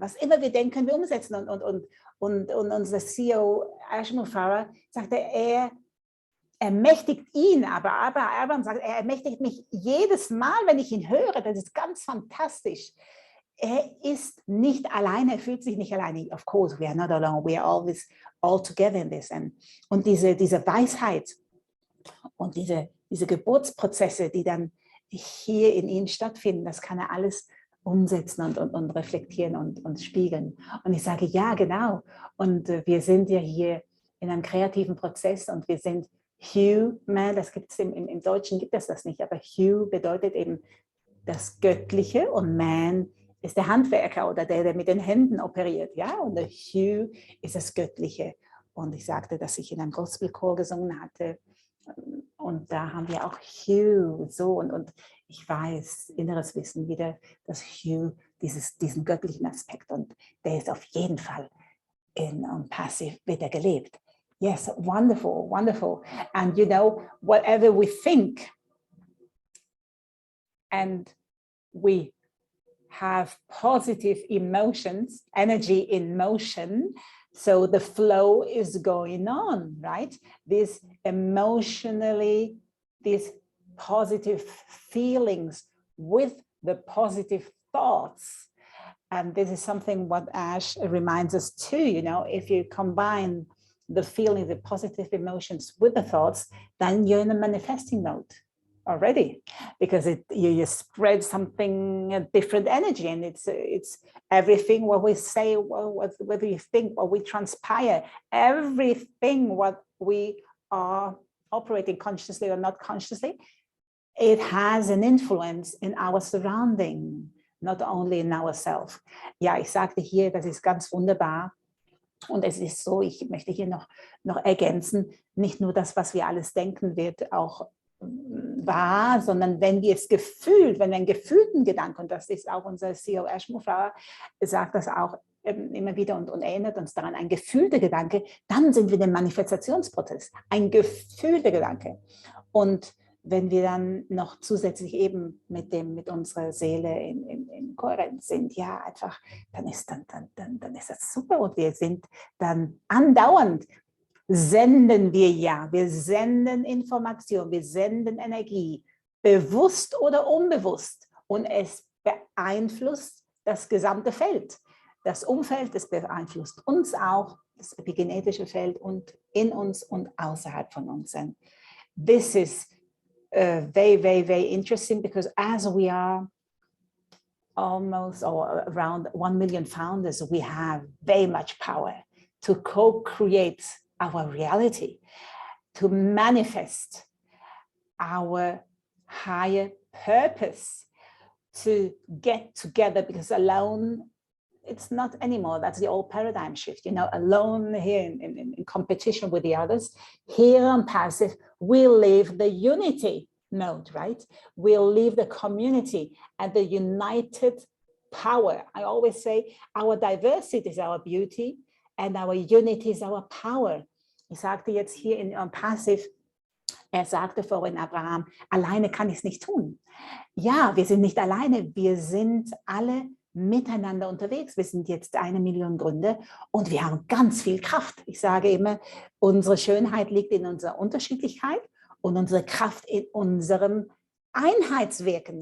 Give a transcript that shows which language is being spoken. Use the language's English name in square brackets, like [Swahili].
[German] Was immer wir denken, können wir umsetzen. Und unser CEO, Mufareh, sagte, er ermächtigt ihn, aber Abraham sagt, er ermächtigt mich jedes Mal, wenn ich ihn höre. Das ist ganz fantastisch. Er ist nicht alleine, er fühlt sich nicht alleine. [English] Of course, we are not alone, we are always all together in this. [German] Und diese Weisheit und diese Geburtsprozesse, die dann hier in ihm stattfinden, das kann er alles umsetzen und reflektieren und spiegeln. Und ich sage, ja, genau. Und wir sind ja hier in einem kreativen Prozess und wir sind human, das gibt es im Deutschen gibt es das nicht, aber Hu bedeutet eben das Göttliche und man ist der Handwerker oder der mit den Händen operiert, ja, und der Hu ist das Göttliche. Und ich sagte, dass ich in einem Gospelchor gesungen hatte und da haben wir auch Hu, so und ich weiß, inneres Wissen wieder, dass Hu diesen göttlichen Aspekt und der ist auf jeden Fall in ONPASSIVE wieder gelebt. [English] Yes, wonderful, wonderful. And you know, whatever we think and we have positive emotions, energy in motion, so the flow is going on, right? This emotionally, these positive feelings with the positive thoughts. And this is something what Ash reminds us too, you know, if you combine the feeling, the positive emotions with the thoughts, then you're in a manifesting mode already, because you spread something, a different energy, and it's everything what we say, what we think, what we transpire, everything what we are operating consciously or not consciously, it has an influence in our surrounding, not only in ourselves. [German] Ja, ich sagte hier, das ist ganz wunderbar. Und es ist so, ich möchte hier noch ergänzen, nicht nur das, was wir alles denken, wird auch wahr, sondern wenn wir es gefühlt, wenn wir einen gefühlten Gedanken, und das ist auch unser CEO Mufareh, sagt das auch immer wieder und erinnert uns daran, ein gefühlter Gedanke, dann sind wir im Manifestationsprozess, ein gefühlter Gedanke. Und wenn wir dann noch zusätzlich eben mit unserer Seele in Kohärenz sind, ja, einfach, dann ist das super und wir sind dann andauernd, senden wir senden Information, wir senden Energie, bewusst oder unbewusst und es beeinflusst das gesamte Feld. Das Umfeld, das beeinflusst uns auch, das epigenetische Feld und in uns und außerhalb von uns. [English] And this is very, very, very interesting, because as we are almost or around 1 million founders, we have very much power to co-create our reality, to manifest our higher purpose, to get together, because alone, it's not anymore. That's the old paradigm shift, you know, alone here in competition with the others. Here on Passive, we live the unity mode, right? We'll live the community and the united power. I always say our diversity is our beauty and our unity is our power. [German] Ich sagte jetzt hier in ONPASSIVE, sagte vorhin Abraham, alleine kann ich es nicht tun. Ja, wir sind nicht alleine, wir sind alle miteinander unterwegs. Wir sind jetzt 1 Million Gründer und wir haben ganz viel Kraft. Ich sage immer, unsere Schönheit liegt in unserer Unterschiedlichkeit und unsere Kraft in unserem Einheitswirken.